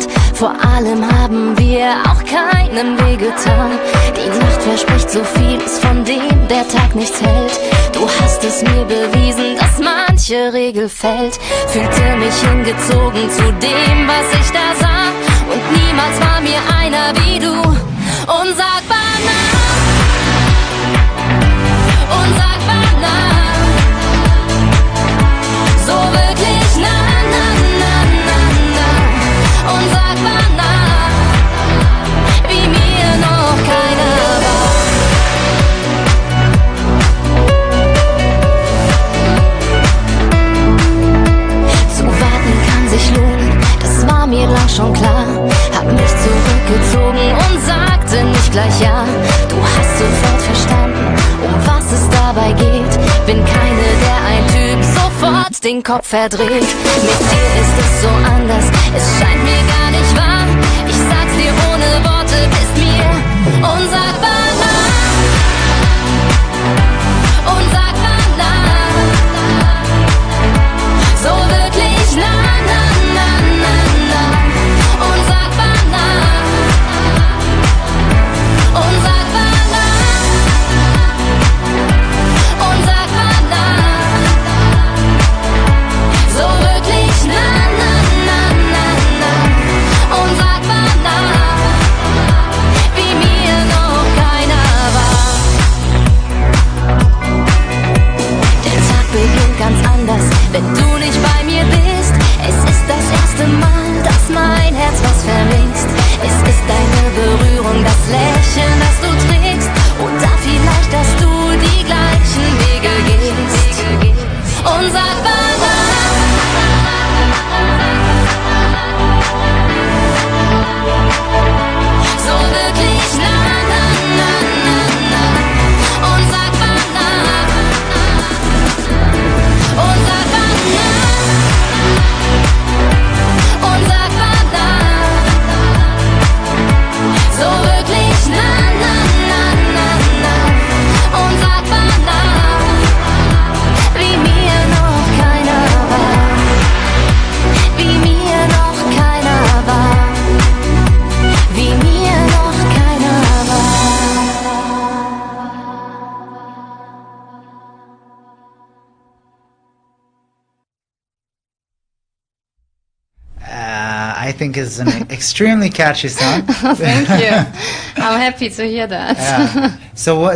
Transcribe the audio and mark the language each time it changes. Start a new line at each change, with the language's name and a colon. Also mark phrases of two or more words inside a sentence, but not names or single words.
German: Vor allem haben wir auch keinem wehgetan. Die Nacht verspricht so vieles, von dem der Tag nichts hält. Du hast es mir bewiesen, dass manche Regel fällt. Fühlte mich hingezogen zu dem, was ich da sah. Und niemals war mir einer wie du. Unsagbar nah. Unsagbar nah. So wirklich nah, nah, nah, nah, nah. Unsagbar nah, wie mir noch keiner war. Zu warten kann sich lohnen, das war mir lang schon klar. Hab mich zurückgezogen und sagte nicht gleich ja. Du hast sofort verstanden, um was es dabei geht. Bin keine, der ein Typ sofort den Kopf verdreht. Mit dir ist es so anders, es scheint mir gar nicht wahr. Ich sag's dir ohne Worte, bist mir unsagbar nah. Unsagbar nah. So wirklich nah, nah, nah, nah, nah. Unsagbar nah. Unsagbar nah. Unsagbar nah. So wirklich nah, nah, nah, nah, nah. Unsagbar nah, wie mir noch keiner war. Der Tag beginnt ganz anders, wenn du nicht bei mir bist. Es ist das erste Mal, dass mein Herz was vermisst. Es ist deine Berührung, das Lächeln, das du trägst. Oder vielleicht, dass du die gleichen Wege gehst. Unsagbar nah. So wirklich nah, nah, nah, nah, nah. Unsagbar nah. Unsagbar nah. Unsagbar nah. So wirklich nah, nah, nah, nah, nah. Unsagbar nah, wie mir noch keiner war. Wie mir noch keiner war. Wie mir noch keiner war.
English: I think is an extremely catchy song. Thank you. I'm happy to hear that. Yeah. So what?